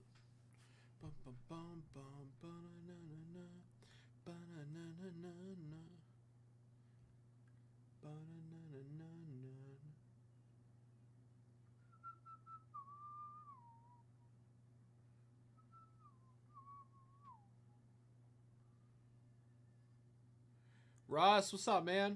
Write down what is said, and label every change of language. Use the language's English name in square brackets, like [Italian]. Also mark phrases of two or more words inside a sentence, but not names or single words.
[English] Bum bum bum bum ba-na-na-na-na. Ba-na-na-na-na-na. Ba-na-na-na-na-na. Russ, what's up, man?